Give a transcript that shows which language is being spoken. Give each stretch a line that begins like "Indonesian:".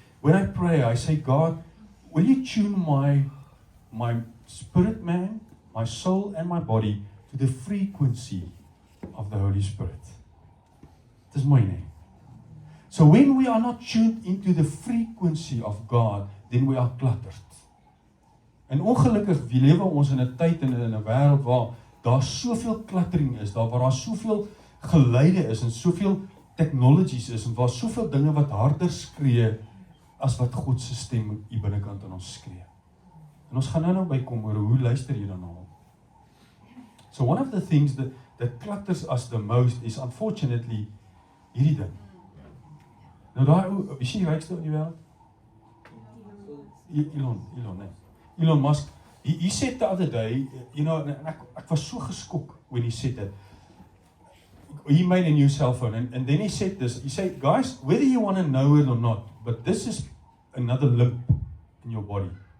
English: When I pray, I say, God, will you tune my spirit man, my soul and my body to the frequency of the Holy Spirit. This is my name. So when we are not tuned into the frequency of God, then we are cluttered.
Afrikaans: En ongelukkig, wie lewe ons in 'n tyd en in 'n wêreld waar daar soveel klattering is, waar daar soveel geluide is en soveel technologies is en waar soveel dinge wat harder skree as wat God se stem hier binnekant aan ons skree. En ons gaan nou bykom oor hoe luister jy dan na hom?
English: So one of the things that clutters us the most is unfortunately
Afrikaans: hierdie ding. Nou daai ou, wie is die rykste in die wêreld? Elon, nee.
English: Elon Musk, he said the other day, you know,
Afrikaans: en ek was so geskok
English: when he said that. He made a new cell phone, and then he said this, he said, guys, whether you want to know it or not, but this is another limb in your body.